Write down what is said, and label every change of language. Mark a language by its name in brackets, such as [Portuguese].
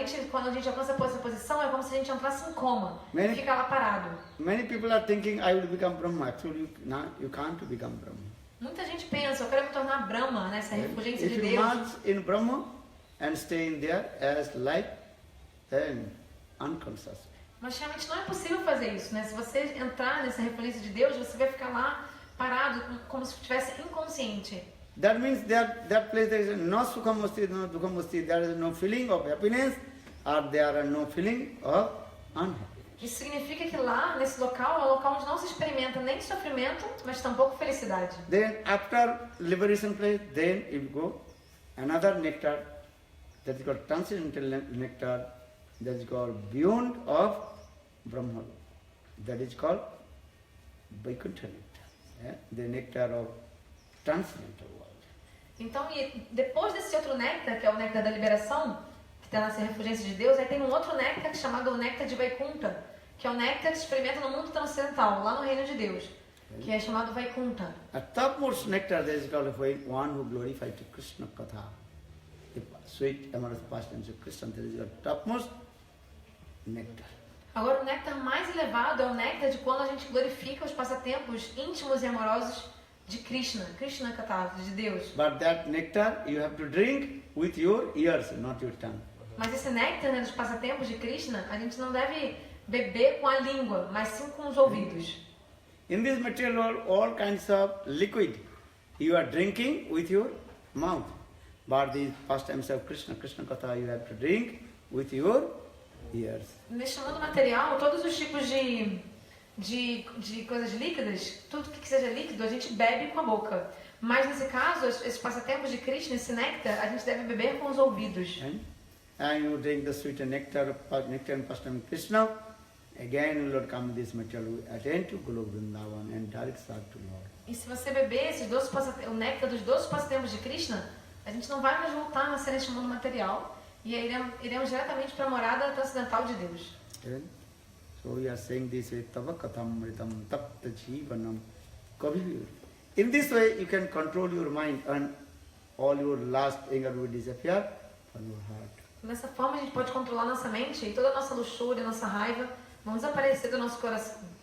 [Portuguese] Quando a gente alcança essa posição, é como se a gente entrasse em coma e fica lá parado. [English] Many people are thinking, I will become Brahma. Actually, you can't become Brahma. [Portuguese] Muita gente pensa, eu quero me tornar Brahma, nessa refulgência [English] If [Portuguese] de [English] you [Portuguese] Deus. [English] merge in Brahma and stay in there as light and unconscious. [Portuguese] Mas realmente não é possível fazer isso, né? Se você entrar nessa refulgência de Deus, você vai ficar lá parado, como se estivesse inconsciente. [English] That means that place there is no sukhamasti, no dukhamasti, there is no feeling of happiness, or there are no feeling of unhappiness. [Portuguese] Isso significa que lá, nesse local, é um local onde não se experimenta nem sofrimento, mas tampouco felicidade. [English] Then after liberation place, then you go another nectar, that is called transcendental nectar, that is called beyond of Brahma. That is called Vaikuntha nectar. Yeah? The nectar of transcendental world. [Portuguese] Então, e depois desse outro néctar, que é o néctar da liberação, que está nessa refulgência de Deus, aí tem um outro néctar chamado o néctar de Vaikuntha, que é o néctar que se experimenta no mundo transcendental, lá no reino de Deus, que é chamado Vaikuntha. [English] A topmost nectar, that is called one who glorified Krishna Katha, the sweet amorous pastimes of Krishna. That is your topmost nectar. [Portuguese] Agora, o néctar mais elevado é o néctar de quando a gente glorifica os passatempos íntimos e amorosos de Krishna, Krishna Katha, de Deus. [English] But that nectar you have to drink with your ears, not your tongue. [Portuguese] Mas esse néctar, né, dos passatempos de Krishna, a gente não deve beber com a língua, mas sim com os ouvidos. [English] In this material world, all kinds of liquid You are drinking with your mouth. But the pastimes of Krishna, Krishna Katha, you have to drink with your ears. [Portuguese] Neste mundo material, todos os tipos de coisas líquidas, tudo que seja líquido, a gente bebe com a boca. Mas nesse caso, esses passatempos de Krishna, esse néctar, a gente deve beber com os ouvidos. [English] And you drink the sweet nectar and pastime of Krishna. Again, Lord come this material, attend to Golo Vrindavan and direct serve to Lord. [Portuguese] E se você beber esses doces o néctar dos doces passatempos de Krishna, a gente não vai mais voltar a nascer neste mundo material e iremos diretamente para a morada transcendental de Deus. [English] Okay? So we are saying this way, [Sanskrit] Tava Katham Ritam Tapta Jivanam Kavir. [English] In this way, you can control your mind and all your last anger will disappear from your heart. [Portuguese] Dessa forma, a gente pode controlar nossa mente e toda a nossa luxúria, nossa raiva vão desaparecer do nosso coração.